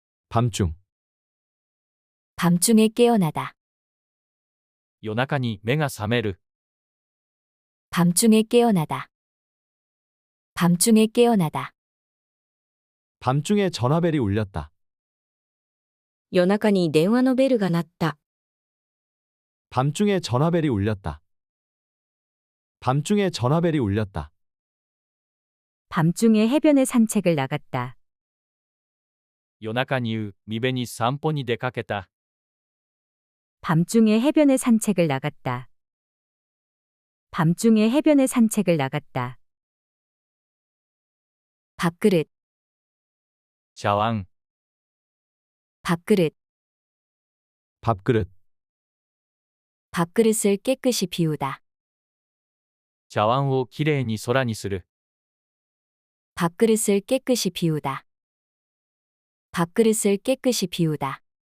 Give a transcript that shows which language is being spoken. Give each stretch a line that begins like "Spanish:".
Korean: 밤중. 밤중에 깨어나다.
Japanese: 夜中に目が覚める。
Korean: 밤중에 깨어나다. 밤중에 깨어나다. 밤중에 전화벨이 울렸다.
Japanese: 夜中に電話のベルが鳴った。
Korean: 밤중에 전화벨이 울렸다. 밤중에 전화벨이 울렸다. 밤중에 해변에 산책을 나갔다.
Japanese: 夜中に海辺に散歩に出かけた。
Korean: 밤중에 해변에 산책을 나갔다. 밤중에 해변에 산책을 나갔다. 밥그릇,
Japanese: 茶碗、
Korean: 밥그릇, 밥그릇. 밥그릇을 깨끗이 비우다.
Japanese: 茶碗をきれいに空にする。
Korean: 밥그릇을 깨끗이 비우다. 밥그릇을 깨끗이 비우다.